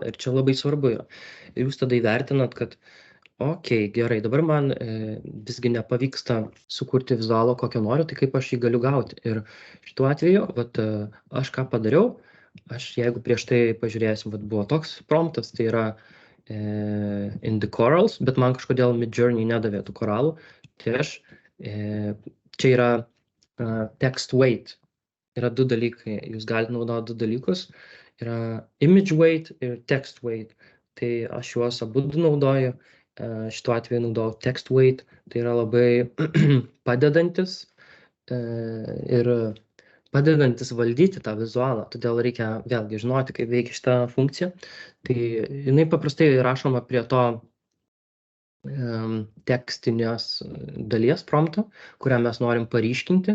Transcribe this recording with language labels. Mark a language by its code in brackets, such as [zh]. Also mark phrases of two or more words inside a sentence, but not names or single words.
[lt] Ir čia labai svarbu yra. Ir jūs tada įvertinat, kad okei, gerai, dabar man visgi nepavyksta sukurti vizualo, kokio noriu, tai kaip aš jį galiu gauti. Ir šituo atveju, vat, aš ką padariau, aš jeigu prieš tai pažiūrėsim, vat, buvo toks promptas, tai yra [en] in the corals, [lt] bet man kažkodėl Midjourney nedavė tų koralų. Tai aš, čia yra [en] text weight. [lt] Yra du dalykai, jūs galite naudoti du dalykus. Yra [en] image weight [lt] ir [en] text weight. [lt] Tai aš juos abu naudoju. Šituo atveju naudojau [en] text weight. [lt] Tai yra labai padedantis ir padedantis valdyti tą vizualą. Todėl reikia vėlgi žinoti, kaip veikia šitą funkciją. Tai jinai paprastai rašoma prie to tekstinės dalies prompto, kurią mes norim paryškinti.